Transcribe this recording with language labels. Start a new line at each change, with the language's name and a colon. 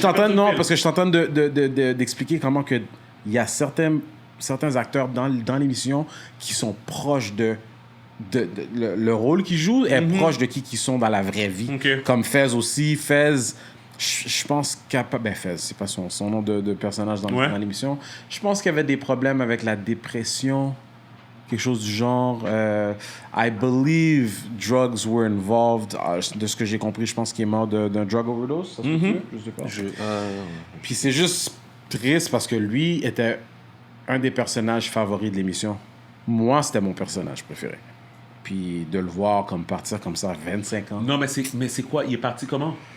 French: Parce que je suis en train d'expliquer comment que il y a certains acteurs dans l'émission qui sont proches de le rôle qu'ils jouent est proche de qui sont dans la vraie vie. Ok. Comme Fez aussi. Fez, je pense Fez, c'est pas son nom de personnage dans l'émission. Je pense qu'il y avait des problèmes avec la dépression, quelque chose du genre.
English: I believe drugs were involved.
French: De ce que j'ai compris, je pense qu'il est mort d'un
English: drug overdose.
French: Ça se peut-tu? Je sais pas. Puis c'est juste triste parce que lui était un des personnages favoris de l'émission. Moi, c'était mon personnage préféré. Puis de le voir comme partir comme ça à 25 ans. Non, mais c'est quoi? Il est parti comment?